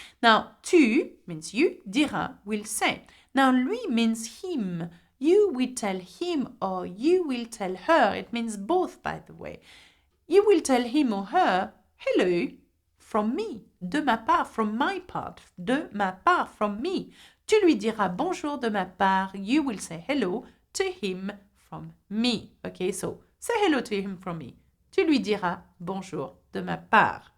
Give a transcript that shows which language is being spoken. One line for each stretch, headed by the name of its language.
English: Now, tu means you, diras will say. Now, lui means him. You will tell him or you will tell her. It means both, by the way. You will tell him or her, hello, from me,
French: de ma part,
English: from my part, de ma part, from me.
French: Tu lui diras bonjour de ma part.
English: You will say hello to him from me. Okay, so say hello to him from me.
French: Tu lui diras bonjour de ma part.